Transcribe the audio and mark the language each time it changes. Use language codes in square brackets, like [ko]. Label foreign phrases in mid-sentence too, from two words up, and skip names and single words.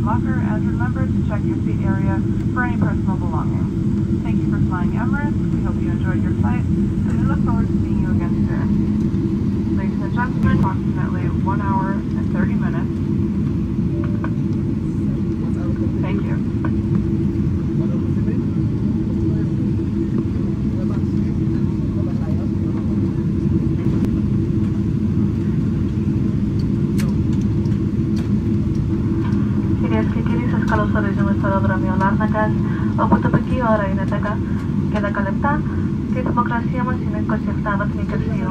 [en] locker, and remember to check your seat area for any personal belongings. Thank you for flying Emirates. We hope you enjoyed your flight, and we look forward to seeing you again soon. Ladies and gentlemen, approximately 1 hour and 30 minutes. Thank you. [el] Κυρίες και κύριοι, σας καλωσορίζουμε στο αεροδρόμιο Λάρνακας, όπου η τοπική ώρα είναι 10 και 10 λεπτά και η θερμοκρασία μας είναι 27 βαθμοί Κελσίου.